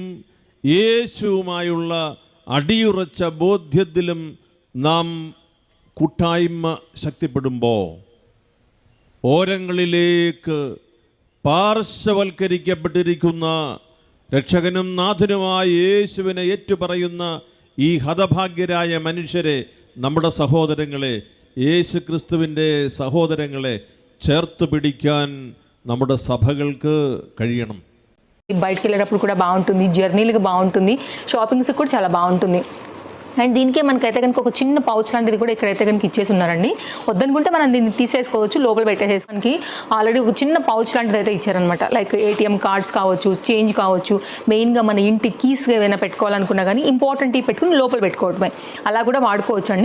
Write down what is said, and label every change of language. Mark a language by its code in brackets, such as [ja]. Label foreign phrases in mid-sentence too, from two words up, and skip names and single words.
[ml] യേശുവുമായുള്ള അടിയുറച്ച ബോധ്യത്തിലും നാം കൂട്ടായ്മ ശക്തിപ്പെടുമ്പോൾ ഓരങ്ങളിലേക്ക് പാർശ്വവൽക്കരിക്കപ്പെട്ടിരിക്കുന്ന രക്ഷകനും നാഥനുമായ യേശുവിനെ ഏറ്റുപറയുന്ന ഈ ഹതഭാഗ്യരായ മനുഷ്യരെ, നമ്മുടെ സഹോദരങ്ങളെ, യേശു ക്രിസ്തുവിൻ്റെ സഹോദരങ്ങളെ ചേർത്ത് പിടിക്കാൻ നമ്മുടെ സഭകൾക്ക് കഴിയണം. [te] బయటికి వెళ్ళేటప్పుడు కూడా బాగుంటుంది, జర్నీలకు బాగుంటుంది, షాపింగ్స్కి కూడా చాలా బాగుంటుంది. అండ్ దీనికే మనకైతే కనుక ఒక చిన్న పౌచ్ లాంటిది కూడా ఇక్కడైతే కనుక ఇచ్చేసి ఉన్నారండి. వద్దనుకుంటే మనం దీన్ని తీసేసుకోవచ్చు, లోపల పెట్టేసేసుకోవడానికి ఆల్రెడీ ఒక చిన్న పౌచ్ లాంటిది అయితే ఇచ్చారనమాట. [en] like ATM cards [te] కావచ్చు, చేంజ్ కావచ్చు, మెయిన్గా మన ఇంటి కీస్ ఏమైనా పెట్టుకోవాలనుకున్నా కానీ ఇంపార్టెంట్ పెట్టుకుని లోపల పెట్టుకోవడమే, అలా కూడా వాడుకోవచ్చు అండి.